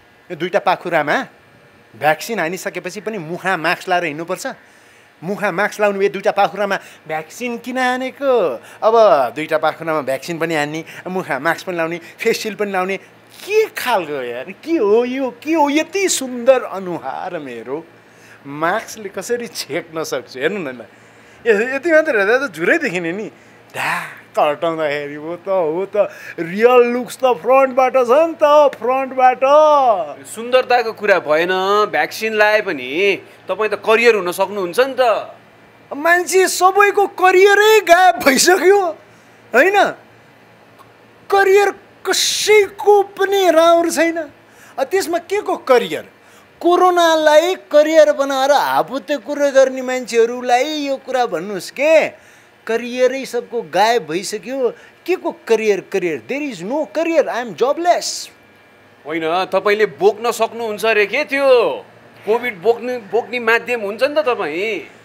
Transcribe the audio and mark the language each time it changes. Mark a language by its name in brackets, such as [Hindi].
[Nepali] यो दुईवटा पाखुरामा भ्याक्सिन हानिसकेपछि पनि मुखमा मास्क लाएर हिँड्नुपर्छ? मुखमा मास्क लाउनु ए दुईवटा पाखुरामा भ्याक्सिन किन हानेको? अब दुईवटा पाखुरामा भ्याक्सिन पनि हान्ने, मुखमा मास्क पनि लाउने, फेस सिल्ड पनि लाउने, के खालको यार? के हो यो? के हो यति सुन्दर अनुहार मेरो? मास्कले कसरी छेक्न सक्छु? हेर्नु न, यति मात्र हेर्दा त झुरै देखिने नि। ढाक हटाउँदाखेरि हो त रियल लुक्स त फ्रन्टबाट छ नि त, फ्रन्टबाट। सुन्दरताको कुरा भएन, भ्याक्सिन लाए पनि तपाईँ त करियर हुन सक्नुहुन्छ नि त। मान्छे सबैको करियरै गायब भइसक्यो होइन? करियर कसैको पनि राम्रो छैन। त्यसमा के को करियर? कोरोनालाई करियर बनाएर हापुते कुरो गर्ने मान्छेहरूलाई यो कुरा भन्नुहोस् के करियरै सबको गायब भइसक्यो। के को career? [English] There is no career, I am jobless. [Nepali] होइन, तपाईँले बोक्न सक्नुहुन्छ अरे के त्यो? कोभिड बोक्ने माध्यम हुन्छ नि त तपाईँ।